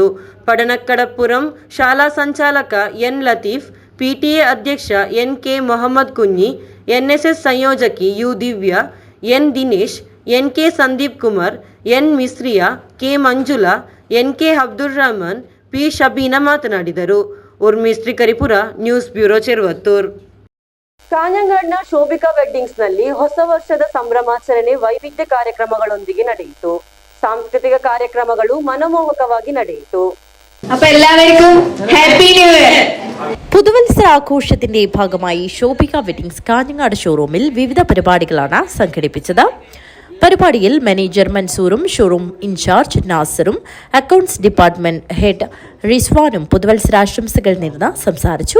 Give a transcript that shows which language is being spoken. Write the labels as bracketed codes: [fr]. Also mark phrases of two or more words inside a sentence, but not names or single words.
[kn] ಪಡನಕ್ಕಡಪುರಂ ಶಾಲಾ ಸಂಚಾಲಕ N ಲತೀಫ್, PTA ಅಧ್ಯಕ್ಷ NK ಮೊಹಮ್ಮದ್ ಕುഞ്ഞി, NSS ಸಂಯೋಜಕಿ U ದಿವ್ಯಾ, N ದಿನೇಶ್, NK ಸಂದೀಪ್ ಕುಮಾರ್, N ಮಿಸ್ರಿಯಾ, K ಮಂಜುಳಾ, NK ಅಬ್ದುಲ್ ರಹಮಾನ್, P ಶಬೀನಾ ಮಾತನಾಡಿದರು. [en] ಉರ್ಮಿಸ್ ತ್ರಿಕರಿಪುರ, news bureau, ಚೆರುವತ್ತೂರ್. [kn] ಕಾಂಜಂಗಾಡ್ನ ಶೋಭಿಕಾ ವೆಡ್ಡಿಂಗ್ಸ್ ನಲ್ಲಿ ಹೊಸ ವರ್ಷದ ಸಂಭ್ರಮಾಚರಣೆ ವೈವಿಧ್ಯ ಕಾರ್ಯಕ್ರಮಗಳೊಂದಿಗೆ ನಡೆಯಿತು. ಸಾಂಸ್ಕೃತಿಕ ಕಾರ್ಯಕ್ರಮಗಳು ಮನಮೋಹಕವಾಗಿ ನಡೆಯಿತು. [ml] അപ്പൊ എല്ലാവർക്കും [en] happy new year. [ml] പുതുവത്സര ആഘോഷത്തിന്റെ ഭാഗമായി ശോഭിക വെഡിങ്സ് കാഞ്ഞങ്ങാട് ഷോറൂമിൽ വിവിധ പരിപാടികളാണ് സംഘടിപ്പിച്ചത്. പരിപാടിയിൽ മാനേജർ മൻസൂറും [en] showroom in-charge [ml] നാസറും [en] accounts department head [ml] റിസ്വാനും പുതുവത്സരാശംസകൾ നേർന്ന് സംസാരിച്ചു.